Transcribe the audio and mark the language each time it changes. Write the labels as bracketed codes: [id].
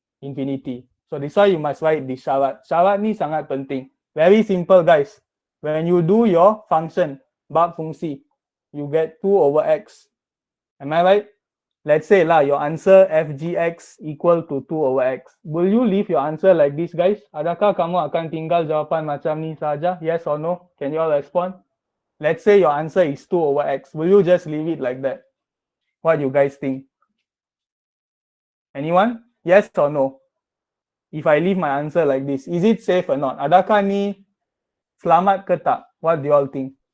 [en] Infinity. So this why you must write this syarat. [ms] Syarat ni sangat penting. [en] Very simple, guys. When you do your function, bab fungsi, you get 2 over x. Am I right? Let's say lah, your answer fgx equal to 2 over x. Will you leave your answer like this, guys? [ms] Adakah kamu akan tinggal jawapan macam ni saja? [en] Yes or no? Can you all respond? Let's say your answer is 2 over x. Will you just leave it like that? What you guys think? Anyone? Yes or no? If I leave my answer like this, is it safe or not? [ms] Adakah ni selamat ke tak? [en] What do you all think?